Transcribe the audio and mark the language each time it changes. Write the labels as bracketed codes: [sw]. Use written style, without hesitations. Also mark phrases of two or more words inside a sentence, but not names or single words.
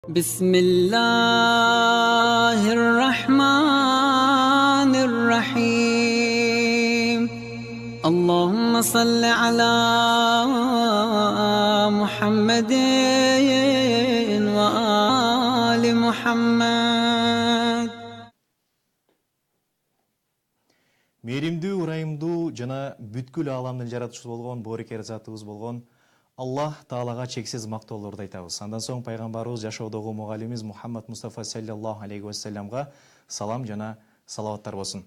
[ar] بسم الله الرحمن الرحيم اللهم صل على محمد وآل محمد. [ky] Мейримдүү, ырайымдуу жана бүткүл ааламдын жаратуучусу болгон, боорукер затыбыз болгон Аллах Таалага чексиз мактоолорду айтабыз. Андан соң пайгамбарыбыз жашоодогу мугалимибиз Мухаммад Мустафа [ar] صلى الله عليه وسلم [ky] салам жана салаваттар болсун.